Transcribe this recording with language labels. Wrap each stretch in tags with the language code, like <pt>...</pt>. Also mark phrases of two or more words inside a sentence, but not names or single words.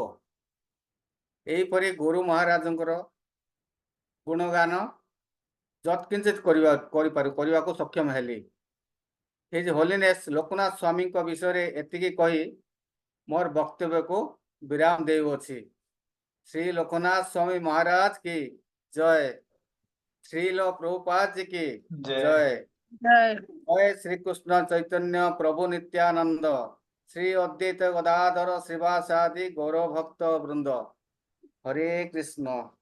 <or>ଏହିପରି ଗୁରୁ ମହାରାଜଙ୍କର ଗୁଣଗାନ ଯତ୍କିଞ୍ଚିତ କରିବାକୁ ସକ୍ଷମ ହେଲି।</or> <en>His Holiness</en> <or>ଲୋକନାଥ ସ୍ୱାମୀଙ୍କ ବିଷୟରେ ଏତିକି କହି ମୋର ବକ୍ତବ୍ୟକୁ ବିରାମ ଦେଉଅଛି। ଶ୍ରୀ ଲୋକନାଥ ସ୍ୱାମୀ ମହାରାଜ</or> <hi>की जय। ଶ୍ରୀଲ ପ୍ରଭୁପାଦ जी की जय।</hi> <sa>जय श्री कृष्ण चैतन्य प्रभु नित्यानंद, श्री अद्वैत गदाधर श्रीवासादि गौर भक्त वृंद। हरे कृष्ण।</sa>